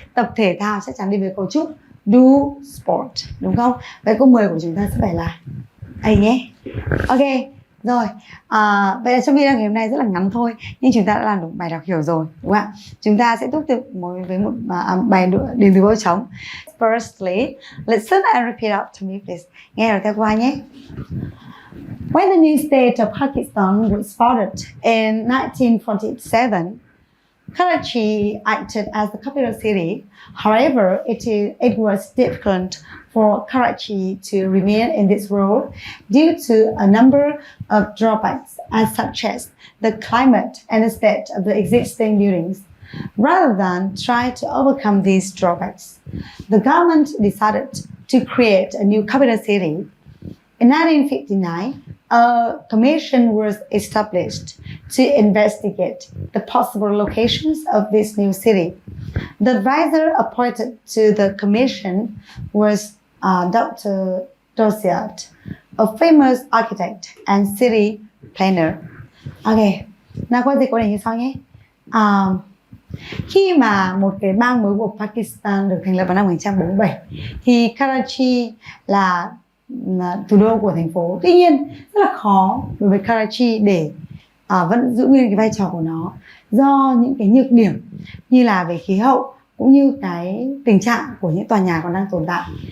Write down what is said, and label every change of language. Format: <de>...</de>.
<vi>Tập thể thao chắc chắn đi với cấu trúc do sport, đúng không? Vậy câu 10 của chúng ta sẽ phải là A nhé. Ok, rồi, vậy là trong video ngày hôm nay rất là ngắn thôi, nhưng chúng ta đã làm được bài đọc hiểu rồi, đúng không ạ? Chúng ta sẽ tiếp tục với một bài đến từ vô trống.</vi> <en>Firstly, listen and repeat out to me, please.</en> <vi>Nghe rồi theo qua nhé.</vi> <en>When the new state of Pakistan was founded in 1947, Karachi acted as the capital city. However, it was difficult for Karachi to remain in this role due to a number of drawbacks, such as the climate and the state of the existing buildings. Rather than try to overcome these drawbacks, the government decided to create a new capital city. In 1959, a commission was established to investigate the possible locations of this new city. The advisor appointed to the commission was Dr. Dosiat, a famous architect and city planner.</en> <vi>Ok, nào quay dịch câu này như sau nhé. Khi mà một cái bang mới của Pakistan được thành lập vào năm 1947 thì Karachi là thủ đô của thành phố. Tuy nhiên rất là khó đối với Karachi để vẫn giữ nguyên cái vai trò của nó, do những cái nhược điểm như là về khí hậu cũng như cái tình trạng của những tòa nhà còn đang tồn tại.</vi>